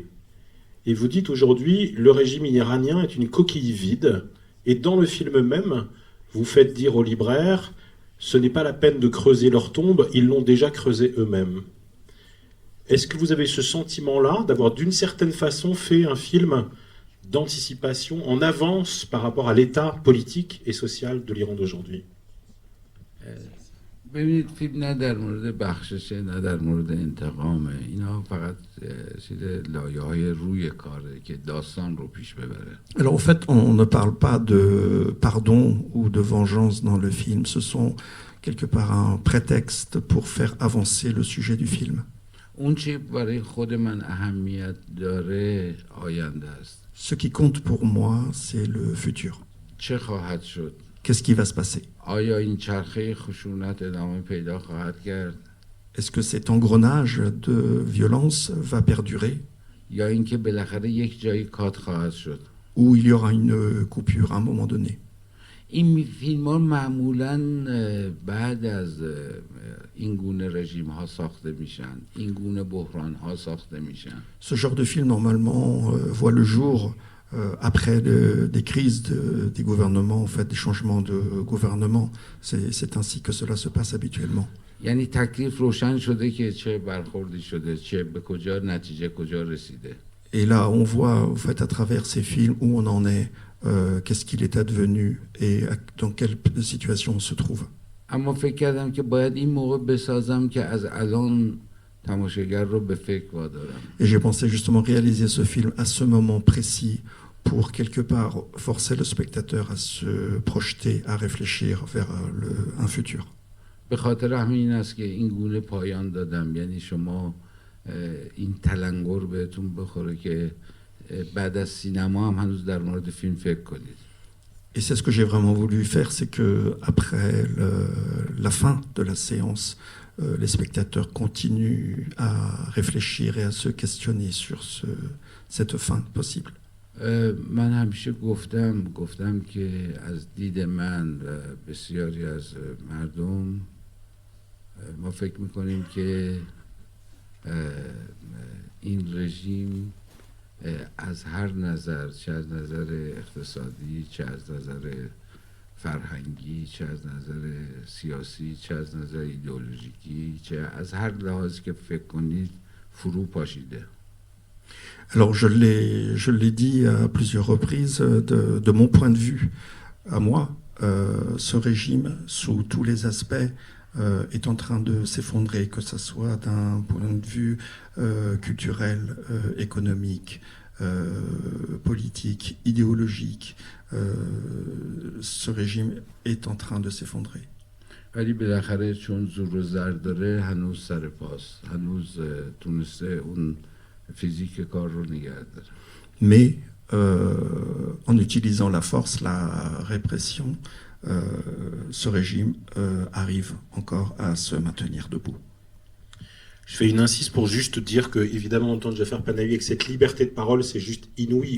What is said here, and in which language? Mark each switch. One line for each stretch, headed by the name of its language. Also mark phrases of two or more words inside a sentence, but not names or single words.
French: Et vous dites aujourd'hui, le régime iranien est une coquille vide, et dans le film même, vous faites dire aux libraires, ce n'est pas la peine de creuser leur tombe, ils l'ont déjà creusée eux-mêmes. Est-ce que vous avez ce sentiment-là, d'avoir d'une certaine façon fait un film d'anticipation en avance par rapport à l'état politique et social de l'Iran d'aujourd'hui?
Persian: ببینید فیلم نه در مورد بخششه نه در مورد انتقامه، اینا فقط چیز لایه‌های روی کاره که داستان رو پیش ببره.
French: Alors en fait, on ne parle pas de pardon ou de vengeance dans le film, ce sont quelque part un prétexte pour faire avancer le sujet du film.
Persian: اون چی برای خود من اهمیت داره آینده است.
French: Ce qui compte pour moi, c'est le futur.
Persian: چه خواهد شد؟
French: Qu'est-ce qui va se passer?
Persian: آیا این چرخه خشونت ادامه پیدا خواهد کرد؟
French: Est-ce que cet engrenage de violence va perdurer?
Persian: یا اینکه بالاخره یک جایی کات خواهد شد؟
French: Ou il y aura une coupure à un moment donné?
Persian: این فیلم ها معمولا بعد از این گونه رژیم ها ساخته میشن، این گونه بحران ها ساخته میشن.
French: Ce genre de film normalement voit le jour après des crises des gouvernements, en fait, des changements de gouvernement. C'est ainsi que cela se passe habituellement.
Persian: یعنی تکلیف روشن شده که چه برخوردی شده، چه به کجا نتیجه کجا رسیده.
French: Et là, on voit, en fait, à travers ces films où on en est, qu'est-ce qu'il est advenu et dans quelle situation on se trouve.
Persian: اما فکر کردم که باید این موقع بسازم که از الان تماشاگر رو به فکر وادارم.
French: Et j'ai pensé justement réaliser ce film à ce moment précis pour quelque part forcer le spectateur à se projeter, à réfléchir vers un futur.
Persian: به خاطر همین است که این گونه پایان دادم، یعنی شما این تلنگر بهتون بخوره که بعد از سینما هم هنوز در مورد فیلم فکر کنید.
French: Et c'est ce que j'ai vraiment voulu faire, c'est que après la fin de la séance, les spectateurs continuent à réfléchir et à se questionner sur cette fin possible.
Persian: من همیشه گفتم که از دید من و بسیاری از مردم ما فکر میکنیم که این رژیم از هر نظر، چه از نظر اقتصادی، چه از نظر فرهنگی، چه از نظر سیاسی، چه از نظر ایدئولوژیکی، چه از هر لحاظی که فکر کنید فرو پاشیده.
French: Alors je l'ai dit à plusieurs reprises, de mon point de vue, à moi, ce régime, sous tous les aspects, est en train de s'effondrer, que ce soit d'un point de vue culturel, économique, politique, idéologique. Ce régime est en train de s'effondrer.
Persian: ولی بالاخره چون زور و زر داره هنوز سر پاست، هنوز تونسته اون فیزیک کار رو نگه داره.
French: Mais en utilisant la force, la répression, ce régime arrive encore à se maintenir debout. Je fais une insiste pour juste dire que, évidemment, entendre Jafar Panahi avec cette liberté de parole, c'est juste inouï.